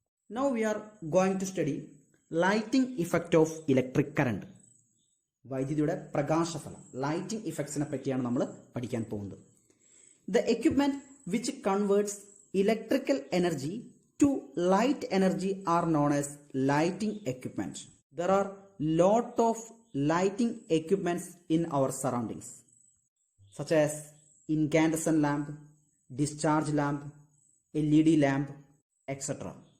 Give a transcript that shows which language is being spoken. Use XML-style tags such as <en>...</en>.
<en>Now we are going to study lighting effect of electric current.</en> <ml>വൈദ്യുതിയുടെ പ്രകാശഫലം lighting ഇഫക്ട്സിനെ പറ്റിയാണ് നമ്മൾ പഠിക്കാൻ പോകുന്നത്.</ml> <en>The equipment which converts electrical energy to light energy are known as lighting equipment. There are lot of lighting equipments in our surroundings, such as incandescent lamp, discharge lamp, LED lamp, etc.</en>